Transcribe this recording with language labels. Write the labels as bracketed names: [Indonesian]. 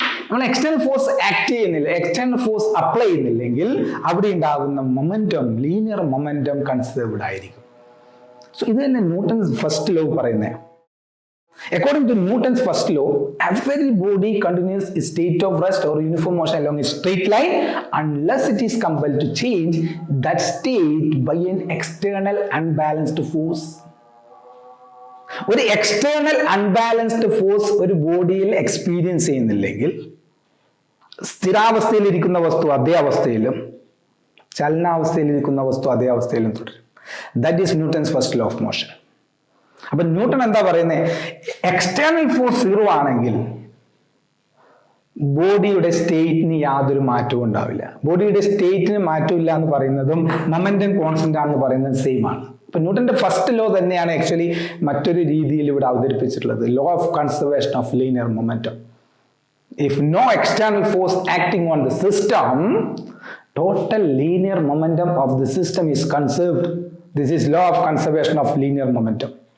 [Malayalam] നമ്മൾ external force act ചെയ്യുന്നില്ല, external force apply ചെയ്യുന്നില്ലെങ്കിൽ അവിടെ ഉണ്ടാകുന്ന മൊമെന്റം, ലീനിയർ മൊമെന്റം കൺസേർവ്ഡ് ആയിരിക്കും. സോ ഇത് തന്നെ ന്യൂട്ടൺസ് ഫസ്റ്റ് ലോ പറയുന്നത്. [English] According to Newton's first law, every body continues its state of rest or uniform motion along a straight line unless it is compelled to change that state by an external unbalanced force. [Malayalam] ഒരു external unbalanced force ഒരു ബോഡിയിൽ experience ചെയ്യുന്നില്ലെങ്കിൽ സ്ഥിരാവസ്ഥയിലിരിക്കുന്ന വസ്തു അതേ അവസ്ഥയിലും ചലനാവസ്ഥയിലിരിക്കുന്ന വസ്തു അതേ അവസ്ഥയിലും തുടരും. [English] That is Newton's first law of motion. [Malayalam] അപ്പൊ ന്യൂട്ടൺ എന്താ പറയുന്നത്? എക്സ്റ്റേണൽ ഫോഴ്സ് 0 ആണെങ്കിൽ ബോഡിയുടെ സ്റ്റേറ്റിന് യാതൊരു മാറ്റവും ഉണ്ടാവില്ല. ബോഡിയുടെ സ്റ്റേറ്റിന് മാറ്റമില്ല എന്ന് പറയുന്നതും മൊമെന്റം കോൺസ്റ്റന്റ് ആണെന്ന് പറയുന്നത് സെയിം ആണ്. ഇപ്പൊ ന്യൂട്ടന്റെ ഫസ്റ്റ് ലോ തന്നെയാണ് ആക്ച്വലി മറ്റൊരു രീതിയിൽ ഇവിടെ അവതരിപ്പിച്ചിട്ടുള്ളത്, law of conservation of linear momentum. [English] If no external force acting on the system, total linear momentum of the system is conserved. This is law of conservation of linear momentum.